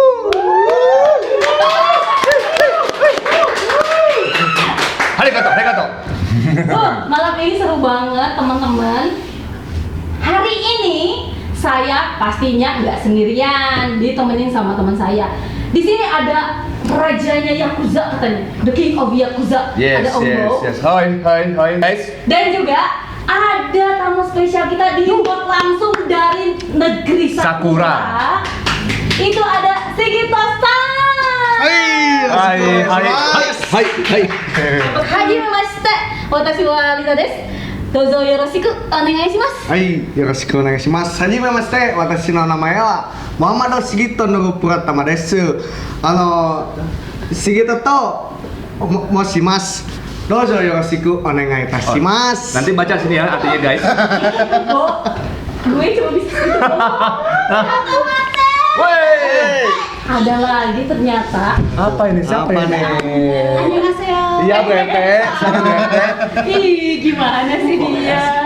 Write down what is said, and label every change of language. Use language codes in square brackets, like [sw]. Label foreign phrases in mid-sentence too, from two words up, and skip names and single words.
[id] Arigato. Malam ini seru banget teman-teman. Hari ini saya pastinya nggak sendirian, ditemenin sama teman saya. Di sini ada rajanya Yakuza katanya, [en] the king of Yakuza. [id] Yes. Ada Om Bo. Hai guys. Dan juga ada tamu spesial kita diimport langsung dari negeri Sakura. Itu ada Sigito-san. Hai. [ja] はじめまして。私はLisaです. どうぞよろしくお願いします. はい、よろしくお願いします。はじめまして、私の名前はモハマドシギットのプラタマです。シギットと申します。どうぞよろしくお願いいたします。 [id] Nanti baca sini ya artinya guys. Bo, gue cuma bisa gitu. Woi. Ada lagi ternyata. Apa ini? Siapa Apa ini? Annyeonghaseyo. Iya Brete. Ih, gimana sih dia?